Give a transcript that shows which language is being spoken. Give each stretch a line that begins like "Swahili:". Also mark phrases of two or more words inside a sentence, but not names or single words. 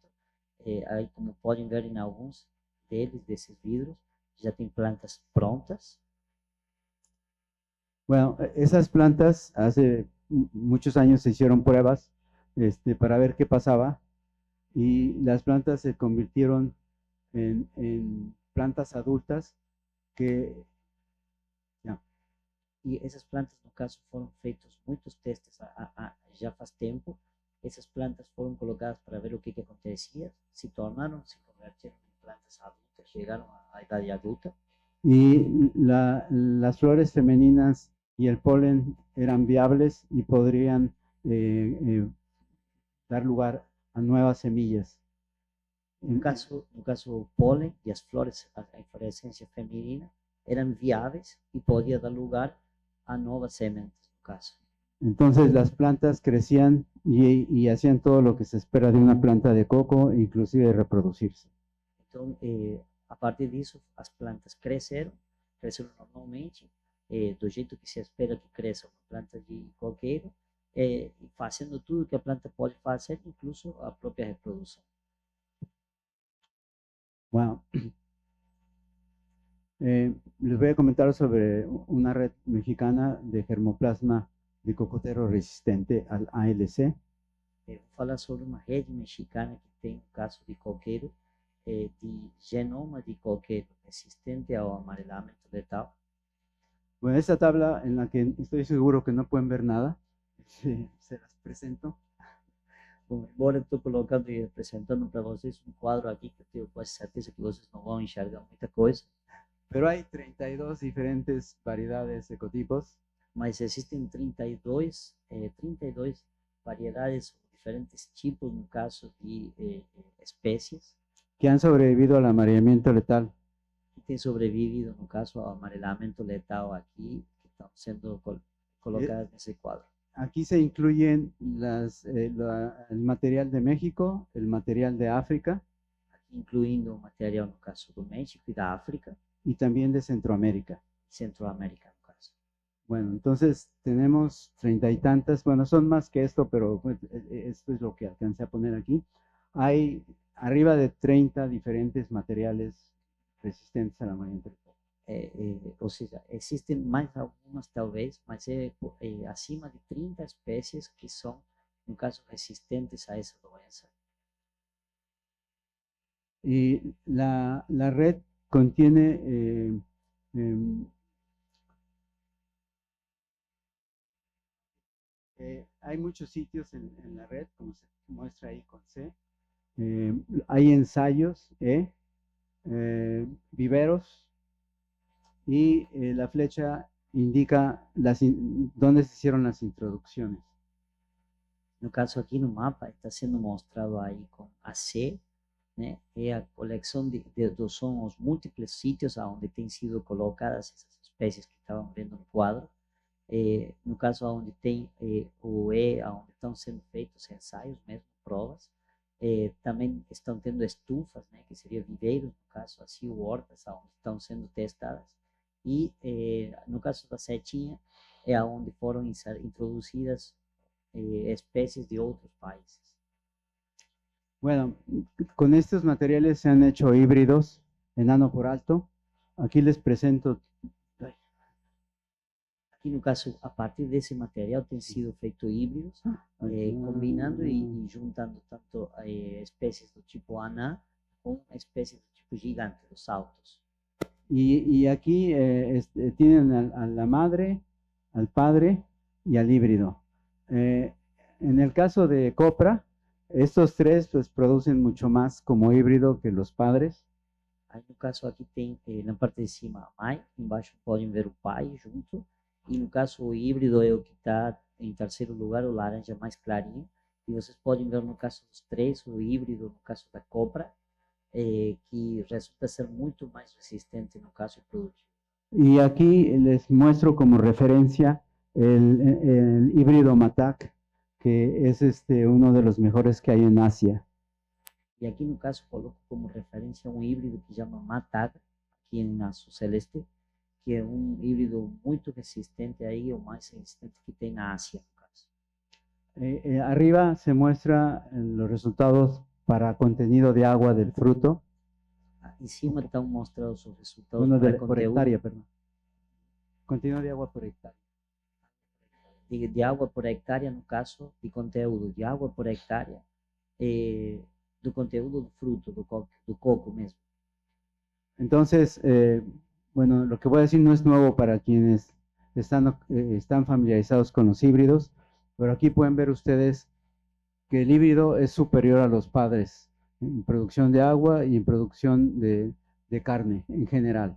Portuguese: Aí como podem ver em alguns deles, desses vidros, já tem plantas prontas.
Spanish: Bueno, esas plantas hace muchos años se hicieron pruebas para ver qué pasaba y las plantas se convirtieron en plantas adultas que ya,
Portuguese: E essas plantas, no caso, foram feitos muitos testes já faz tempo. Essas plantas foram colocadas para ver o que acontecia, se tornaram, se converteram em plantas adultas, chegaram à idade adulta.
Spanish: y las flores femeninas y el polen eran viables y podrían dar lugar a nuevas semillas.
Portuguese: No caso, o pólen e as flores, a inflorescência feminina, eram viáveis e podia dar lugar a novas sementes, no caso.
Spanish: Entonces las plantas crecían y hacían todo lo que se espera de una planta de coco, inclusive reproducirse.
Portuguese: Então, a partir disso, as plantas cresceram normalmente, do jeito que se espera que cresça uma planta de coqueiro, e fazendo tudo que a planta pode fazer, incluso a própria reprodução. Wow.
Spanish: Les voy a comentar sobre una red mexicana de germoplasma de cocotero resistente al ALC.
Portuguese: Vou falar sobre uma rede mexicana que tem um caso de coqueiro, de genoma de coqueiro resistente ao amarelamento letal.
Spanish: Bueno, esta tabla en la que estoy seguro que no pueden ver nada, se las presento.
Portuguese: Bom, embora eu estou colocando e apresentando para vocês um quadro aqui que eu tenho quase certeza que vocês não vão enxergar muita coisa,
Spanish: Pero hay 32 diferentes variedades, ecotipos,
Portuguese: mas existem 32 variedades, diferentes tipos, no caso de espécies,
Spanish: que han sobrevivido al amarilamiento letal.
Portuguese: que têm sobrevivido, no caso, ao amarelamento letal aqui, que estão sendo colocadas nesse quadro.
Spanish: Aquí se incluyen el material de México, el material de África
Portuguese: Aqui incluindo o material, no caso, do México e da África,
Spanish: y también de Centroamérica.
Portuguese: Centroamérica, no caso.
Spanish: Bueno, entonces tenemos 30 y tantas, bueno, son más que esto, pero pues, esto es lo que alcancé a poner aquí. Hay arriba de 30 diferentes materiales resistentes a la amarilamiento letal.
Portuguese: Ou seja, existem mais algumas talvez, mas acima de 30 espécies que são, no caso, resistentes a essa doença.
Spanish: Y la red contiene Hay muchos sitios en la red, como se muestra ahí con C. Hay ensayos, viveros, y la flecha indica dónde se hicieron las introducciones.
Portuguese: No caso aqui no mapa está sendo mostrado aí com a C, né? É a coleção são os múltiplos sítios onde têm sido colocadas essas espécies que estavam vendo no quadro. No caso onde tem o E, onde estão sendo feitos ensaios mesmo, provas. Também estão tendo estufas, né, que seria viveiros, no caso assim, hortas, onde estão sendo testadas. E no caso da setinha, é onde foram introduzidas
Spanish: especies de otros países. Bueno, con estos materiales se han hecho híbridos enano por alto. Aquí les presento.
Portuguese: Aqui no caso, a partir desse material tem sido feito híbridos, combinando e juntando tanto espécies do tipo aná com espécies do tipo gigante,
Spanish: los saltos. Y aquí tienen a la madre, al padre y al híbrido. En el caso de copra, estos tres pues producen mucho más como híbrido que los padres.
Portuguese: Aí no caso aqui tem na parte de cima a mãe, embaixo podem ver o pai junto, e no caso o híbrido é o que está em terceiro lugar, o laranja mais clarinho, e vocês podem ver no caso dos três, o híbrido no caso da copra, que resulta ser muito mais resistente no caso produtivo. Y aquí les muestro como referencia el híbrido Matak, que es uno de los mejores que hay en Asia. E aqui no caso coloco como referência um híbrido que chama Matag, aqui em Azul Celeste, que é um híbrido muito resistente aí, o mais resistente que tem na Ásia, no caso.
Spanish: Arriba se muestra los resultados para contenido de agua del fruto.
Portuguese: Em cima estão mostrados os resultados
Spanish: Bueno, para por
Portuguese: conteúdo,
Spanish: hectárea, perdón. Contenido de agua por hectárea.
Portuguese: de água por hectare, no caso, de conteúdo de água por hectare, do conteúdo do fruto, do coco mesmo.
Spanish: Entonces, bueno, lo que voy a decir no es nuevo para quienes están familiarizados con los híbridos, pero aquí pueden ver ustedes que el híbrido es superior a los padres en producción de agua y en producción de carne en general.